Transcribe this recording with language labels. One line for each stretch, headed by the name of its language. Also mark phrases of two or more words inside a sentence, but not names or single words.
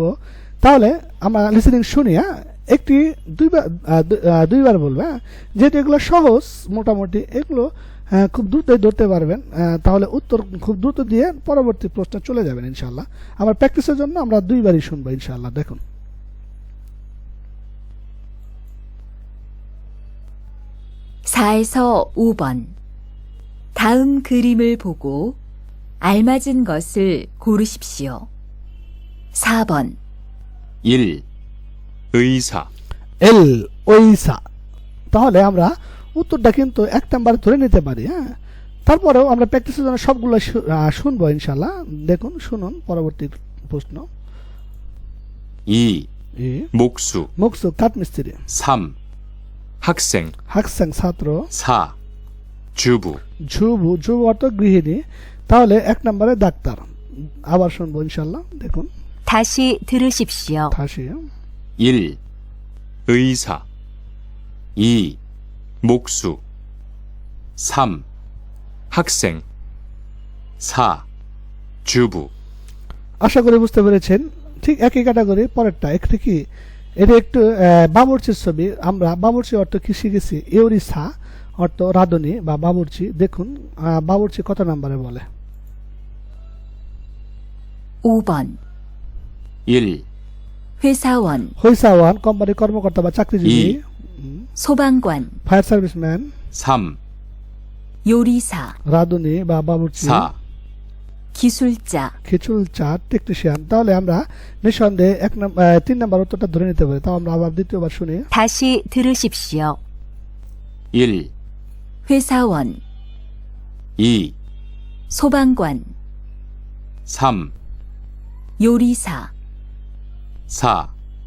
Bangla: তাহলে আমরা লিসেনিং শুনি। একটি দুইবার বলবে, যেহেতু এগুলো সহজ মোটামুটি, এগুলো খুব দ্রুতই ধরতে পারবেন। তাহলে উত্তর খুব দ্রুত দিয়ে পরবর্তী প্রশ্নে চলে যাবেন ইনশাআল্লাহ। আমার প্র্যাকটিসের জন্য আমরা 2বারই শুনবো ইনশাআল্লাহ। দেখুন
Korean: 4에서 5번 다음 그림을 보고 알맞은 것을 고르십시오. 4번 1. 의사, 일 의사.
Bangla: তাহলে আমরা উত্তরটা কিন্তু 1 নাম্বারে ধরে নিতে পারি। হ্যাঁ, তারপরেও আমরা প্র্যাকটিসের জন্য সবগুলো শুনবো ইনশাল্লাহ। দেখুন, শুনুন পরবর্তী প্রশ্ন।
Korean: 2, ই 목수,
Bangla: মুকসু কাঠমিস্ত্রি,
Korean: 3, 학생,
Bangla: হাকসাং ছাত্র,
Korean: 4, 주부, 주부 주부
Bangla: অর্থ গৃহিণী। তাহলে 1 নম্বরে ডাক্তার। আবার শুনবো ইনশাল্লাহ। দেখুন,
Korean: 다시 들으십시오. 다시 1, 의사, 2, 목수, 3, 학생, 4, 주부,
Bangla: আশা করি বুঝতে পেরেছেন। ঠিক একই ক্যাটাগরি পরেরটা। একটু কি, এটা একটু বাবুর্চির ছবি। আমরা বাবুর্চি অর্থ কি শিখেছি? ইউরিসা অর্থ রাঁধুনি বা বাবুর্চি। দেখুন বাবুর্চি কত নম্বরে বলে।
Korean: 5번. 1, 회사원,
Bangla: হইসাওয়ান কোম্পানির কর্মকর্তা বা চাকরিজীবী।
Korean: 소방관,
English: fire serviceman,
Korean: 3, 요리사,
Bangla: রাঁধুনি বা বাবুর্চি,
Korean: 4, 기술자,
Bangla: খিচুল চা, টেকনিশিয়ান। তাহলে আমরা নিঃসন্দেহে 3 নম্বর উত্তরটা ধরে নিতে পারি। তাও আমরা আবার দ্বিতীয়বার শুনি।
Korean: 다시 들으십시오. 1, 회사원, 2, 소방관, 3, 요리사, 4,